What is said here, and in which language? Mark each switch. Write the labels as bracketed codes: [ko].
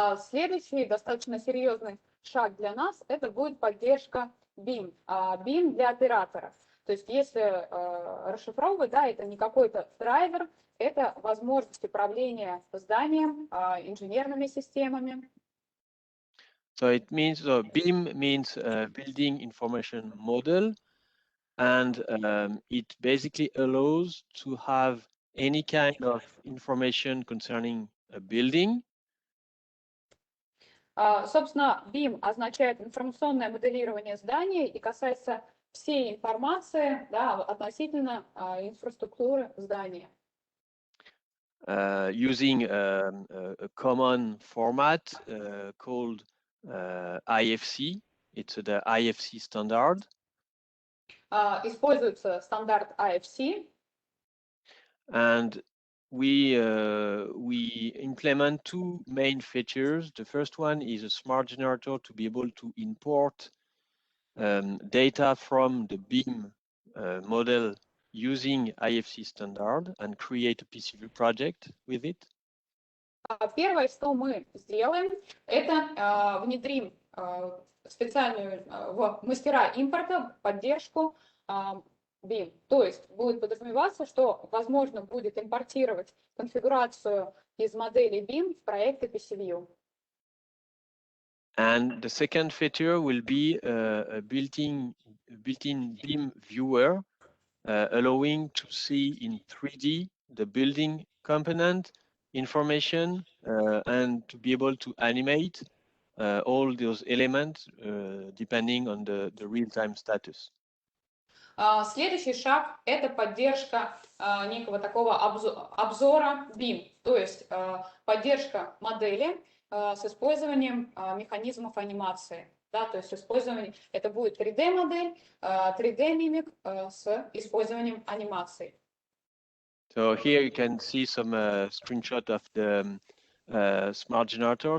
[ru] Следующий достаточно серьезный шаг для нас – это будет поддержка BIM. BIM для операторов. То есть если расшифровывать, да, это не какой-то драйвер, это возможность управления зданием, инженерными системами. [en] So it means BIM means building information model. And it basically allows to have any kind of information concerning a building. [ru] Собственно, BIM означает информационное моделирование здания и касается всей информации, да, относительно инфраструктуры здания. [en] Using a common format called IFC. It's the IFC standard. [ru] Используется стандарт IFC. [en] And we implement two main features. The first one is a smart generator to be able to import data from the BIM model using IFC standard and create a PcVue project with it. [ru] Первое, что мы сделаем, это внедрим специальную в мастера импорта поддержку BIM. То есть будет подразумеваться, что возможно будет импортировать конфигурацию из модели BIM в проекты PcVue. [en] And the second feature will be a built-in BIM viewer, allowing to see in 3D the building component information and to be able to animate all those elements depending on the real-time status. [ru] Следующий шаг – это поддержка некого такого обзора BIM, то есть поддержка модели с использованием механизмов анимации. Да, то есть использование, это будет 3D-модель, 3D-мимик с использованием анимации. [en] So here you can see some screenshot of the smart generator.